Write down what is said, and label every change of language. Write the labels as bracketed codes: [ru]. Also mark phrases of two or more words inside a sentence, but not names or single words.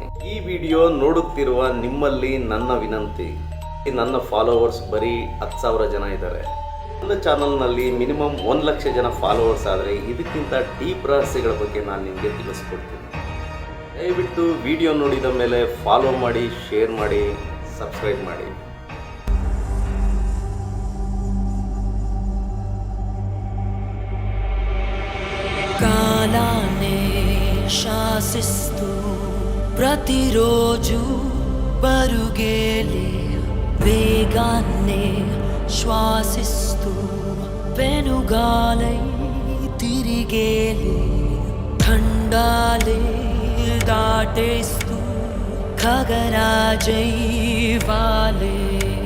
[kn] ಈ ವಿಡಿಯೋ ನೋಡುತ್ತಿರುವ ನಿಮ್ಮಲ್ಲಿ ನನ್ನ ವಿನಂತಿ, ನನ್ನ ಫಾಲೋವರ್ಸ್ ಬರೀ 10,000 ಜನ ಇದ್ದಾರೆ. ನನ್ನ ಚಾನಲ್ನಲ್ಲಿ ಮಿನಿಮಮ್ 1 ಲಕ್ಷ ಜನ ಫಾಲೋವರ್ಸ್ ಆದರೆ ಇದಕ್ಕಿಂತ ಡೀಪ್ ರಹಸ್ಯಗಳ ಬಗ್ಗೆ ನಾನು ನಿಮಗೆ ತಿಳಿಸ್ಕೊಡ್ತೀನಿ. ದಯವಿಟ್ಟು ವಿಡಿಯೋ ನೋಡಿದ ಮೇಲೆ ಫಾಲೋ ಮಾಡಿ, ಶೇರ್ ಮಾಡಿ, ಸಬ್ಸ್ಕ್ರೈಬ್ ಮಾಡಿ. [te] కాలాన్నే శాసిస్తూ ప్రతిరోజు పరుగేలే వేగాన్నే శ్వాసిస్తూ వెనుగాలై తిరిగేలే ఖండాలే దాటేస్తూ ఖగరాజై వాలే